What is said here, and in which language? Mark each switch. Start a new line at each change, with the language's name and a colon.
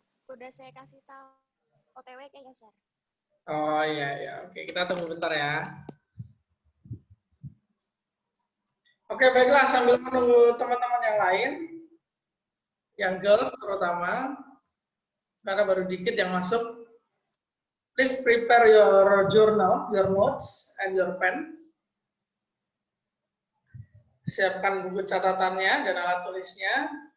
Indonesian: Udah saya kasih tahu OTW kayaknya, Sir. Oh iya ya, oke, kita tunggu bentar ya. Oke, baiklah, sambil menunggu teman-teman yang lain, yang girls terutama, karena baru dikit yang masuk.
English: Please prepare your journal, your notes, and your pen.
Indonesian: Siapkan buku catatannya dan alat tulisnya.